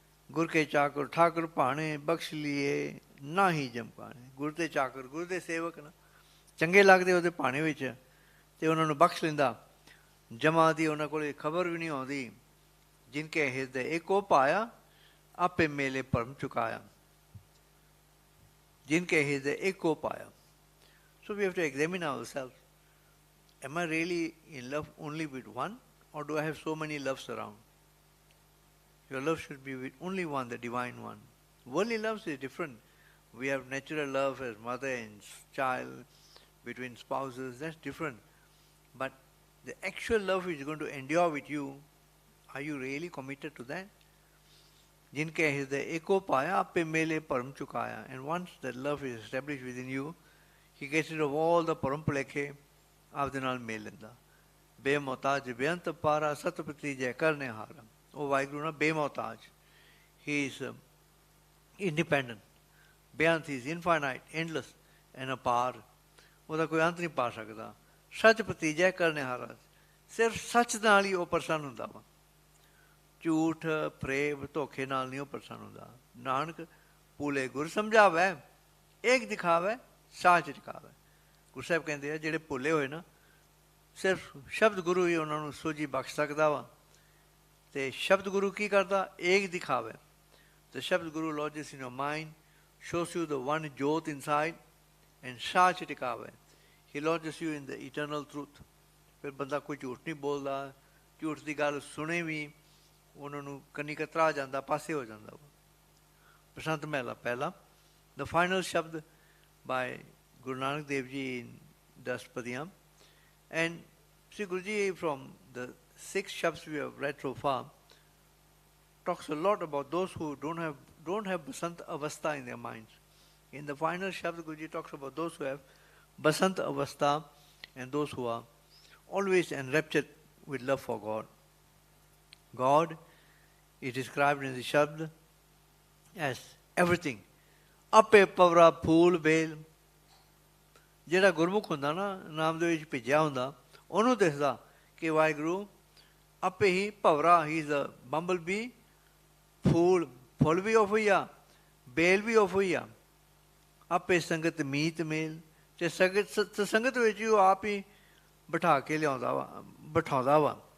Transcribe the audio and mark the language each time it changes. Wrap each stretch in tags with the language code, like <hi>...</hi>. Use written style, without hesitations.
<pa>ਗੁਰ ਕੇ ਚਾਕਰ ਠਾਕੁਰ ਭਾਣੇ ਬਖਸ਼ ਲੀਏ ਨਾ ਹੀ ਜਮਕਾਣੇ। ਗੁਰ ਦੇ ਚਾਕਰ, ਗੁਰੂ ਦੇ ਸੇਵਕ ਨਾ ਚੰਗੇ ਲੱਗਦੇ ਉਹਦੇ ਭਾਣੇ ਵਿੱਚ ਅਤੇ ਉਹਨਾਂ ਨੂੰ ਬਖਸ਼ ਲੈਂਦਾ। ਜਮਾ ਦੀ ਉਹਨਾਂ ਕੋਲ ਖਬਰ ਵੀ ਨਹੀਂ ਆਉਂਦੀ। ਜਿਨ ਕੇ ਹਿਰਦੇ ਏਕੋ ਪਾਇਆ ਆਪੇ ਮੇਲੇ ਭਰਮ ਚੁਕਾਇਆ। ਜਿਨ ਕੇ ਹਿਰਦੇ ਏਕੋ ਪਾਇਆ।</pa> <en>So we have to examine ourselves. Am I really in love only with one, or do I have so many loves around? Your love should be with only one, the divine one. Worldly loves is different. We have natural love as mother and child, between spouses, that's different. But the actual love which is going to endure with you, are you really committed to that?</en> <pa>Jinke hriday eko paya appe mele param chukaya.</pa> <en>And once that love is established within you, he gets rid of all the param plekhe</en> <pa>ਆਪਦੇ ਨਾਲ ਮੇਲ ਲੈਂਦਾ। ਬੇਮੋਹਤਾਜ ਬੇਅੰਤ ਪਾਰਾ ਸਤਪਤੀ ਜੈ ਕਰਨੇ ਹਾਰਾ। ਉਹ ਵਾਹਿਗੁਰੂ ਨਾਲ ਬੇਮੋਹਤਾਜ,</pa> <en>he is independent,</en> <pa>Beant,</pa> <en>he is infinite, endless and</en> <pa>ਅਪਾਰ, ਉਹਦਾ ਕੋਈ ਅੰਤ ਨਹੀਂ ਪਾ ਸਕਦਾ। ਸਚਪਤੀ ਜੈ ਕਰਨੇ ਹਾਰਾ, ਸਿਰਫ ਸੱਚ ਨਾਲ ਹੀ ਉਹ ਪ੍ਰਸੰਨ ਹੁੰਦਾ ਵਾ, ਝੂਠ ਫਰੇਬ ਧੋਖੇ ਨਾਲ ਨਹੀਂ ਉਹ ਪ੍ਰਸੰਨ ਹੁੰਦਾ। ਨਾਨਕ ਭੂਲੇ ਗੁਰ ਸਮਝਾਵੈ, ਏਕ ਦਿਖਾਵੈ ਸਾਚ ਟਿਕਾਵੈ। ਗੁਰੂ ਸਾਹਿਬ ਕਹਿੰਦੇ ਆ ਜਿਹੜੇ ਭੁੱਲੇ ਹੋਏ ਨਾ, ਸਿਰਫ ਸ਼ਬਦ ਗੁਰੂ ਹੀ ਉਹਨਾਂ ਨੂੰ ਸੋਝੀ ਬਖਸ਼ ਸਕਦਾ ਵਾ। ਅਤੇ ਸ਼ਬਦ ਗੁਰੂ ਕੀ ਕਰਦਾ? ਏਕ ਦਿਖਾਵੇ।</pa> <en>The Shabd Guru lodges in your mind, shows you the one jyot inside, and</en> <pa>Sach ਟਿਕਾਵੇ,</pa> <en>he lodges you in the eternal truth.</en> <pa>ਫਿਰ ਬੰਦਾ ਕੋਈ ਝੂਠ ਨਹੀਂ ਬੋਲਦਾ, ਝੂਠ ਦੀ ਗੱਲ ਸੁਣੇ ਵੀ ਉਹਨਾਂ ਨੂੰ ਕੰਨੀ ਕਤਰਾ ਜਾਂਦਾ, ਪਾਸੇ ਹੋ ਜਾਂਦਾ ਵਾ। ਬਸੰਤ ਮਹਿਲਾ ਪਹਿਲਾ,</pa> <en>the final shabad by Guru Nanak Dev Ji in Daspadiyam. And Sri Guruji, from the 6 shabds we have read so far, talks a lot about those who don't have Basant Avastha in their minds. In the final shabd, Guruji talks about those who have Basant Avastha and those who are always enraptured with love for God. God is described in the shabd as everything.</en> <pa>Ape pavra phool bel. ਜਿਹੜਾ ਗੁਰਮੁਖ ਹੁੰਦਾ ਨਾ, ਨਾਮ ਦੇ ਵਿੱਚ ਭਿੱਜਿਆ ਹੁੰਦਾ, ਉਹਨੂੰ ਦਿਖਦਾ ਕਿ ਵਾਹਿਗੁਰੂ ਆਪੇ ਹੀ ਭਵਰਾ,</pa> <en>he is a bumble bee,</en> <pa>full we of ਹੋਈ ਆ, ਬੇਲ ਵੀ ਆਫ ਹੋਈ ਆ। ਆਪੇ ਸੰਗਤ ਮੀਤ ਮੇਲ, ਅਤੇ ਸੰਗਤ ਵਿੱਚ ਉਹ ਆਪ ਹੀ ਬਿਠਾ ਕੇ ਬਿਠਾਉਂਦਾ ਵਾ।</pa>